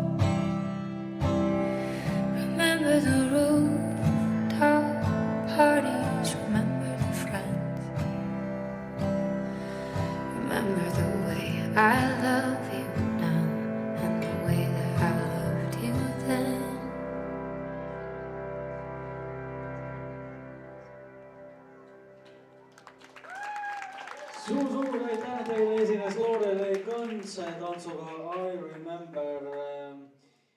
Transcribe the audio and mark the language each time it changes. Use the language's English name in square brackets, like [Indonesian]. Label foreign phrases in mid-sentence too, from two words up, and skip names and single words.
[English] Remember the rooftop parties, remember the friends. Remember the way I love you now and the way that I loved you then. [Estonian] suur-suur aitäh teile, esines Lorelei Kõns tantsuga I Remember.